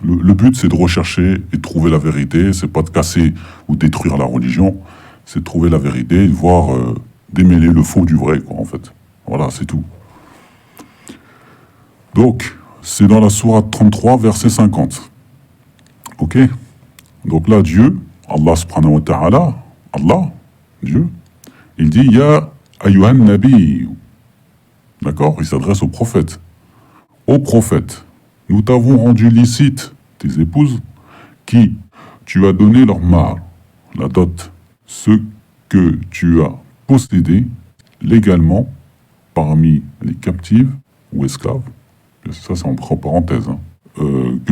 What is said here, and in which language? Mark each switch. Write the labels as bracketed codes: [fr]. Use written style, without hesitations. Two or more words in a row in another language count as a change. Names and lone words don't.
[fr] Le but, c'est de rechercher et de trouver la vérité. C'est pas de casser ou détruire la religion. C'est de trouver la vérité et de voir démêler le faux du vrai, quoi, en fait. Voilà, c'est tout. Donc, c'est dans la sourate 33, verset 50. Ok? Donc là, Dieu, [ar] الله سبحانه وتعالى، الله, [fr] Dieu, il dit « [ar] يا أيها النبي ». [fr] D'accord? Il s'adresse au prophète. Ô prophète, nous t'avons rendu licite tes épouses qui tu as donné leur mal, la dot, ce que tu as possédé légalement parmi les captives ou esclaves, ça c'est entre parenthèses, hein, que